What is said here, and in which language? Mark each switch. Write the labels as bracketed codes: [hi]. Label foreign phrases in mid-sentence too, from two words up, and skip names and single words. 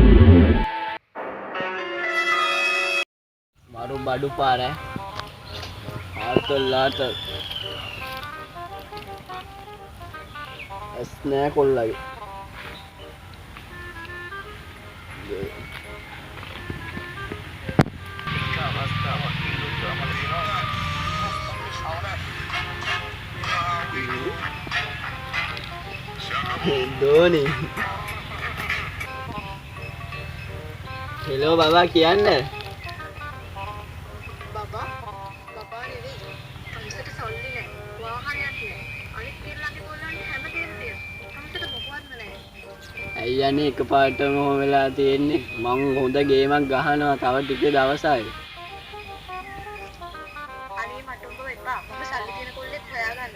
[hi] मारू बाडू पार है हाल तो लाट स्नैक और लगे धोनी हेलो बाबा क्या है [si] बाबा बाबा නෙවෙයි අනිකට සල්ලි නැහැ වාහනයක් නැහැ අනිත් පිරලගේ ගොල්ලන්ට හැමදේම තියෙනවා අනිකට මොකවත්ම නැහැ අයියනේ එකපාරටම හොම වෙලා තියෙන්නේ මං හොඳ ගේමක් ගහනවා තව ටික දවසයි අනේ මට උඹ එපා මම සල්ලි තියෙන කොල්ලෙක් හොයාගන්න